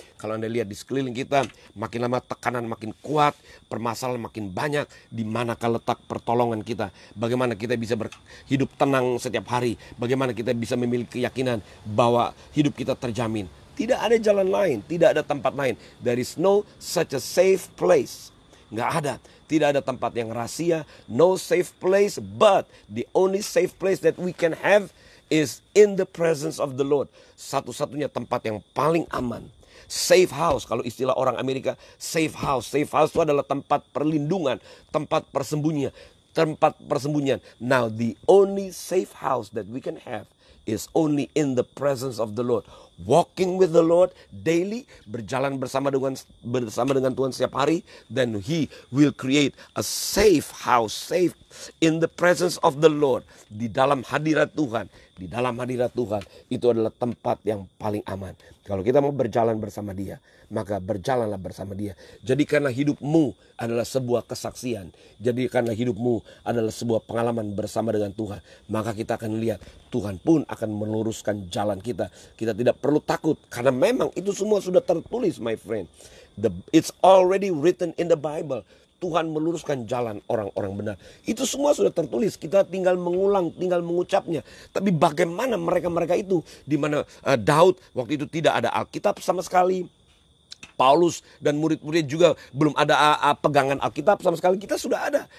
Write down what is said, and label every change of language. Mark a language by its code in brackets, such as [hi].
[id] Kalau Anda lihat di sekeliling kita, makin lama tekanan makin kuat, permasalahan makin banyak. Di manakah letak pertolongan kita? Bagaimana kita bisa hidup tenang setiap hari? Bagaimana kita bisa memiliki keyakinan bahwa hidup kita terjamin? Tidak ada jalan lain, tidak ada tempat lain. [en] There is no such a safe place. [id] Nggak ada. Tidak ada tempat yang rahasia. [en] No safe place, but the only safe place that we can have is in the presence of the Lord. [id] Satu-satunya tempat yang paling aman. Safe house, kalau istilah orang Amerika, safe house. Safe house itu adalah tempat perlindungan, tempat persembunyian. [en] Now the only safe house that we can have is only in the presence of the Lord. Walking with the Lord daily, [id] berjalan bersama dengan Tuhan setiap hari, [en] then He will create a safe house, safe in the presence of the Lord. [id] Di dalam hadirat Tuhan. Di dalam hadirat Tuhan itu adalah tempat yang paling aman. Kalau kita mau berjalan bersama Dia, maka berjalanlah bersama Dia. Jadikanlah hidupmu adalah sebuah kesaksian. Jadikanlah hidupmu adalah sebuah pengalaman bersama dengan Tuhan. Maka kita akan lihat Tuhan pun akan meluruskan jalan kita. Kita tidak perlu takut karena memang itu semua sudah tertulis, [en] my friend. It's already written in the Bible. [id] Tuhan meluruskan jalan orang-orang benar. Itu semua sudah tertulis. Kita tinggal mengulang, tinggal mengucapnya. Tapi bagaimana mereka-mereka itu? Di mana Daud waktu itu tidak ada Alkitab sama sekali. Paulus dan murid-murid juga belum ada pegangan Alkitab sama sekali. Kita sudah ada.